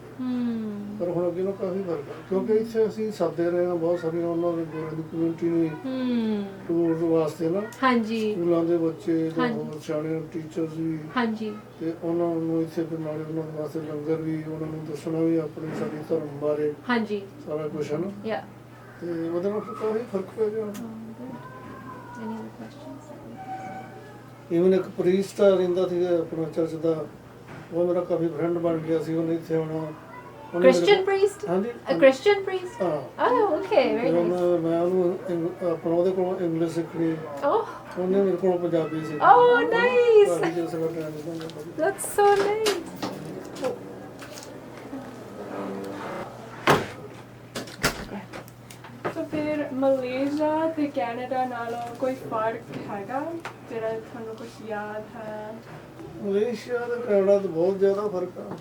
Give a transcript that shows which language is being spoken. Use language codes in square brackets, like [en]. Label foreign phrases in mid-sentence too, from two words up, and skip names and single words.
[pa] ਪਰ ਹੁਣ ਅੱਗੇ ਨੂੰ ਕਾਫੀ ਫਰਕ ਹੈ, ਕਿਉਂਕਿ ਇੱਥੇ ਅਸੀਂ ਸਾਦੇ ਰਹੇ ਹਾਂ ਬਹੁਤ ਸਾਰੀਆਂ ਉਹਨਾਂ ਦੇ ਗੋਰਿਆਂ ਦੀ ਕਮਿਊਨਿਟੀ ਨੂੰ ਟੂਰ ਵਾਸਤੇ ਨਾ, ਸਕੂਲਾਂ ਦੇ ਬੱਚੇ, ਹੋਰ ਸਿਆਣੇ ਟੀਚਰਸ ਵੀ, ਤੇ ਉਹਨਾਂ ਨੂੰ ਇੱਥੇ ਫਿਰ ਨਾਲੇ ਉਹਨਾਂ ਦੇ ਵਾਸਤੇ ਲੰਗਰ ਵੀ, ਉਹਨਾਂ ਨੂੰ ਦੱਸਣਾ ਵੀ ਆਪਣੇ ਸਾਡੇ ਧਰਮ ਬਾਰੇ ਸਾਰਾ ਕੁਛ ਹੈ ਨਾ, ਤੇ ਉਹਦੇ ਨਾਲ ਕਾਫੀ ਫਰਕ ਪੈ ਗਿਆ। ਇਵਨ ਇੱਕ ਪ੍ਰੀਸਟ ਰਹਿੰਦਾ ਸੀ ਆਪਣਾ ਚਰਚ ਦਾ, ਉਹ ਮੇਰਾ ਕਾਫੀ ਫਰੈਂਡ ਬਣ ਗਿਆ ਸੀ। ਉਹਨੇ ਇੱਥੇ ਆਉਣਾ, [en] Christian priest? [pa] ਹਾਂਜੀ [en] A Christian priest? [pa] ਹਾਂ [en] Oh, okay, very nice. [pa] ਮੈਂ ਉਹਨੂੰ ਆਪਣਾ ਉਹਦੇ ਕੋਲੋਂ ਇੰਗਲਿਸ਼ ਸਿੱਖਣੀ [en] Oh, [pa] ਉਹਨੇ ਮੇਰੇ ਕੋਲੋਂ ਪੰਜਾਬੀ ਸਿੱਖਣੀ [en] oh, nice. [pa] ਕਾਫੀ ਚਿਰ ਸਾਡਾ ਟਾਈਮ ਨਿਕਲ ਗਿਆ [en] That's so nice. [pa] ਸੋ ਫਿਰ ਮਲੇਸ਼ੀਆ ਤੇ ਕੈਨੇਡਾ ਨਾਲੋਂ ਕੋਈ ਫਰਕ ਹੈਗਾ ਜਿਹੜਾ ਤੁਹਾਨੂੰ ਕੁਝ ਯਾਦ ਹੈ? ਮਲੇਸ਼ੀਆ ਤੇ ਕੈਨੇਡਾ ਤੋਂ ਬਹੁਤ ਜ਼ਿਆਦਾ ਫਰਕ ਆ